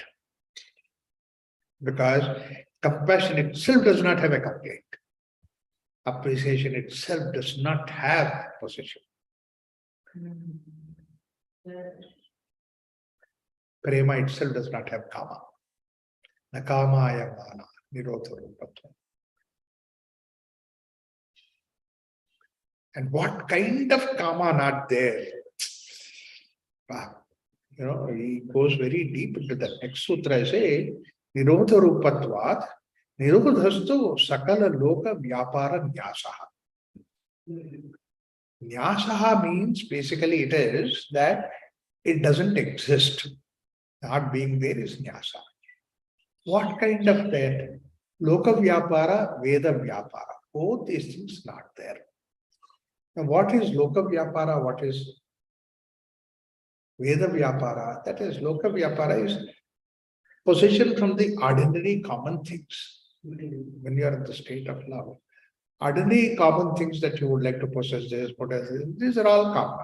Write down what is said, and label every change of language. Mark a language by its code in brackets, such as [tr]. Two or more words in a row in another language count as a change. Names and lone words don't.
[en] Because compassion itself does not have a complaint. Appreciation itself does not have possession. Prema itself does not have kama. [sa] Nakamaya mana, nirodha rupatva. [en] And what kind of kama not there? You know, he goes very deep into the next sutra. I say, [sa] nirodha rupatvat, nirodhastu sakala loka vyapara nyasaha. [en] Nyasaha means basically it is that it doesn't exist. Not being there is nyasa. What kind of that? [sa] Loka vyapara, Veda vyapara. [en] Both these things not there. Now what is [sa] Loka vyapara? [en] What is [sa] Veda vyapara? [en] That is, [sa] Loka vyapara [en] is possession from the ordinary common things. When you are in the state of love, ordinary common things that you would like to possess, these are all common.